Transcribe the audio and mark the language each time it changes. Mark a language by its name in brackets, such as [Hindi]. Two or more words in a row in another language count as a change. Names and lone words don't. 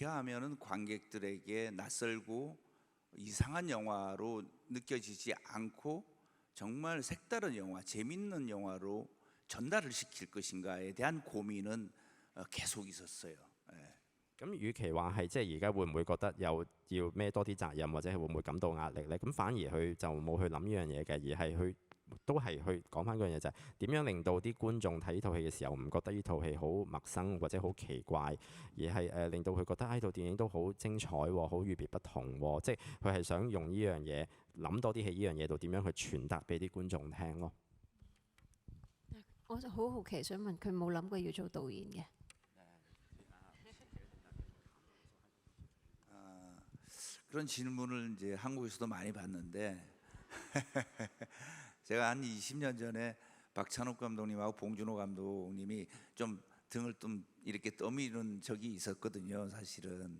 [Korean] 하면은 관객들에게 낯설고 이상한 영화로 느껴지지 않고 정말 색다른 영화, 재밌는 영화로 전달을 시킬 것인가에 대한 고민은 계속 있었어요. [Cantonese] 咁，與其話係即係而家會唔會覺得有要孭多啲責任，或者係會唔會感到壓力呢？咁反而佢就冇去諗呢樣嘢嘅，而係去都係去講翻嗰樣嘢，就係點樣令到啲觀眾睇呢套戲嘅時候唔覺得呢套戲好陌生或者好奇怪，而係令到佢覺得呢套電影都好精彩喎，好與別不同喎，即係佢係想用呢樣嘢諗多啲喺呢樣嘢度點樣去傳達俾啲觀眾聽咯。我就好好奇想問佢冇諗過要做導演嘅？ [Korean] 그런 질문을 이제 한국에서도 많이 받는데 제가 한 20년 전에 박찬욱 감독님하고 봉준호 감독님이 좀 등을 좀 이렇게 떠미는 적이 있었거든요, 사실은.